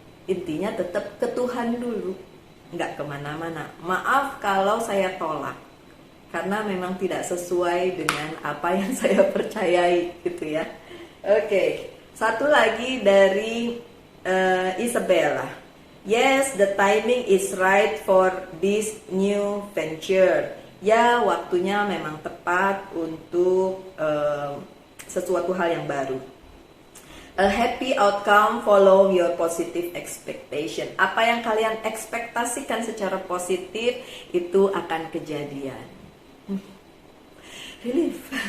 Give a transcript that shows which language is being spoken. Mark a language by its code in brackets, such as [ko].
[id] Intinya tetap ke Tuhan dulu, nggak kemana-mana. Maaf kalau saya tolak, karena memang tidak sesuai dengan apa yang saya percayai gitu ya. Oke, satu lagi dari Isabella. [en] Yes, the timing is right for this new venture. [id] Ya, waktunya memang tepat untuk sesuatu hal yang baru. [en] A happy outcome follow your positive expectation. [id] Apa yang kalian ekspektasikan secara positif itu akan kejadian. Relief.